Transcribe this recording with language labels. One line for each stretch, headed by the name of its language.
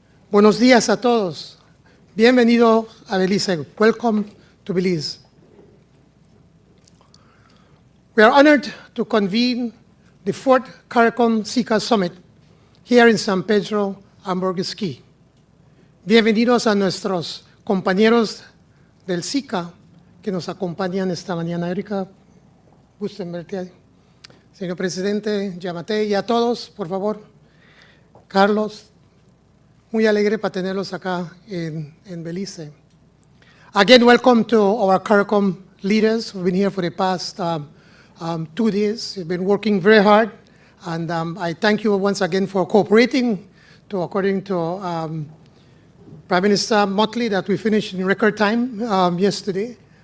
Spanish: Buenos días a todos. Bienvenido a Belice.
English: Welcome to Belize. We are honored to convene the fourth CARICOM SICA Summit here in San Pedro, Hamburgues Key.
Spanish: Bienvenidos a nuestros compañeros del SICA que nos acompañan esta mañana. Erika, gusto en verte ahí. Señor Presidente, Yamate, y a todos, por favor. Carlos, muy alegre para tenerlos acá en Belice.
English: Again, welcome to our CARICOM leaders who've been here for the past 2 days. You've been working very hard, and I thank you once again for cooperating according to Prime Minister Motley, that we finished in record time yesterday.